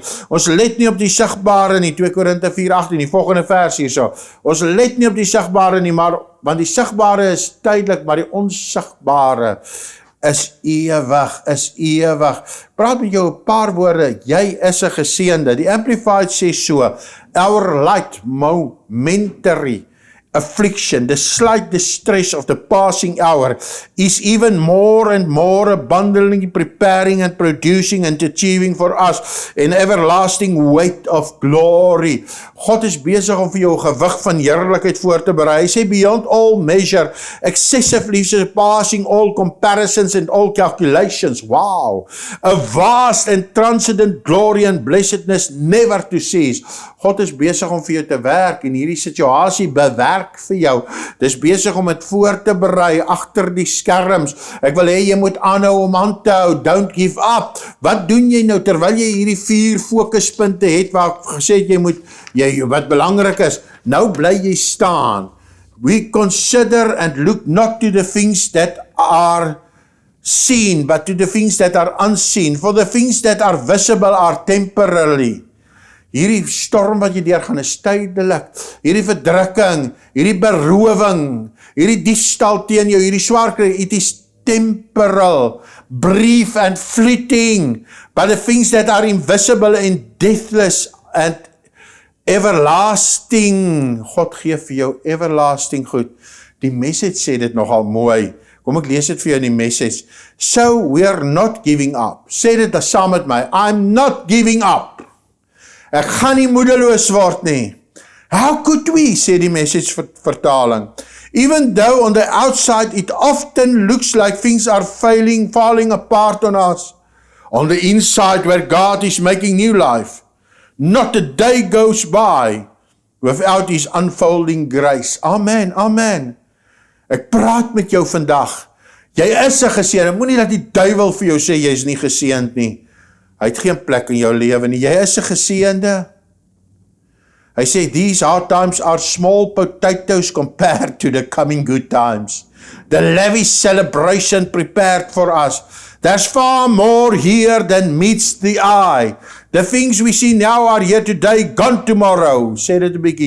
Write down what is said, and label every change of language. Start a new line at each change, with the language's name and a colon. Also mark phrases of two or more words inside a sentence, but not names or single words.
Afrikaans: Ons let nie op die sigbare nie, 2 Korinte 4:18, die volgende vers hierso. Ons let nie op die sigbare nie, want die sigbare is tydelik, maar die onsigbare is ewig. Praat met jou 'n paar woorde, jy is 'n geseënde. Die Amplified sê so,
English: our light momentary affliction, the slight distress of the passing hour is even more and more abundantly preparing and producing and achieving for us an everlasting weight of glory.
Afrikaans: God is besig om vir jou 'n gewig van heerlikheid voor te berei. Hy sê
English: beyond all measure, excessively surpassing all comparisons and all calculations. Wow! A vast and transcendent glory and blessedness never to cease.
Afrikaans: God is besig om vir jou te werk en hierdie situasie bewerk vir jou. Dis besig om dit voor te berei agter die skerms. Ek wil hê jy moet aanhou om aan te hou.
English: Don't give up.
Afrikaans: Wat doen jy nou terwyl jy hierdie 4 fokuspunte het waar ek gesê het wat belangrik is? Nou bly jy staan.
English: We consider and look not to the things that are seen, but to the things that are unseen. For the things that are visible are temporary.
Afrikaans: Hierdie storm wat jy deurgaan is tydelik, hierdie verdrukking, hierdie berowing, hierdie diefstal teen jou, hierdie swaar kry,
English: it is temporal, brief and fleeting, but the things that are invisible and deathless and everlasting,
Afrikaans: God gee vir jou everlasting goed. Die message sê dit nogal mooi, kom ek lees dit vir jou in die message,
English: so we are not giving up,
Afrikaans: sê dit saam met my,
English: I'm not giving up,
Afrikaans: ek gaan nie moedeloos word nie.
English: How could we,
Afrikaans: sê die message vertaling.
English: Even though on the outside it often looks like things are falling apart on us. On the inside where God is making new life. Not a day goes by without His unfolding grace.
Afrikaans: Amen, amen. Ek praat met jou vandag. Jy is 'n geseënde. Moenie dat die duiwel vir jou sê jy is nie geseënd nie. Hy het geen plek in jou lewe nie. Jy is 'n geseënde. Hy sê,
English: these hard times are small potatoes compared to the coming good times. The lavish celebration prepared for us. There's far more here than meets the eye. The things we see now are here today, gone tomorrow.
Afrikaans: Sê dit 'n bietjie.